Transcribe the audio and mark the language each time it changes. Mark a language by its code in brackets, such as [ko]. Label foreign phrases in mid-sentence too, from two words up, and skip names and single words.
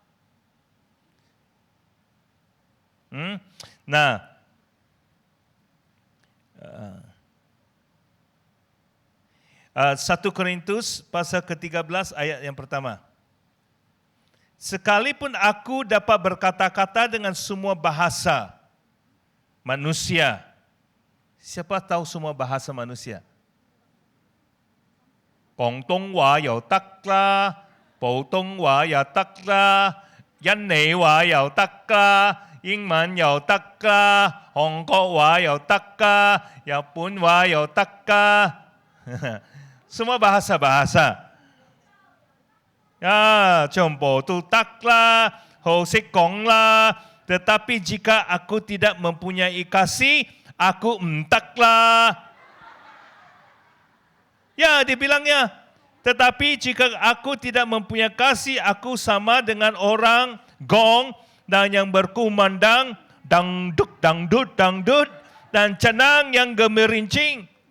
[id] Nah, 1 Korintus pasal ke-13 ayat yang pertama. Sekalipun aku dapat berkata-kata dengan semua bahasa manusia. Siapa tahu semua bahasa manusia? [yue] 廣東話又得啦，普通話又得啦，印尼話又得啦, 英文又得㗎，韓國話又得㗎，日本話又得㗎， [id] semua bahasa-bahasa. Ya, [yue] 全部都得啦，好識講啦。 [id] Tetapi jika aku tidak mempunyai kasih, aku [yue] 唔得啦。 [id] Ya, dibilangnya. Tetapi jika aku tidak mempunyai kasih, aku sama dengan orang gong dan yang berkumandang dangdut, dangdut, dangdut dan cenang yang gemerincing.